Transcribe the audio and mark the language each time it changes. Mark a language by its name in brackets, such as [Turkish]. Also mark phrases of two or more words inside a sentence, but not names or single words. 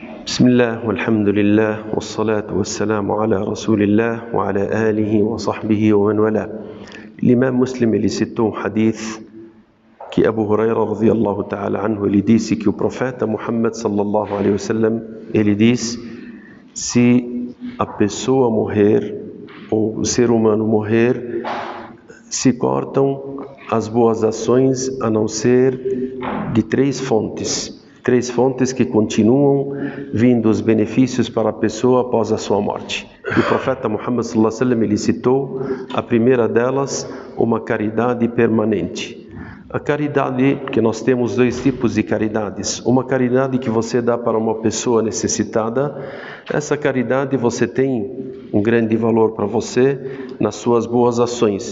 [Arabic] بسم الله والحمد لله والصلاة والسلام على رسول الله وعلى آله وصحبه ومن والاه. [Portuguese] L'imam Muslim ele citou um hadith que Abu Huraira [Arabic] رضي الله تعالى عنه [Portuguese] ele disse que o profeta Muhammad [Arabic] صلى الله عليه وسلم [Portuguese] ele diz: se a pessoa morrer ou o ser humano morrer, se cortam as boas ações a não ser de três fontes que continuam vindo os benefícios para a pessoa após a sua morte. E o profeta Muhammad [Arabic] صلى الله عليه وسلم [Portuguese] ele citou a primeira delas, uma caridade permanente. A caridade, que nós temos dois tipos de caridades. Uma caridade que você dá para uma pessoa necessitada. Essa caridade você tem um grande valor para você nas suas boas ações.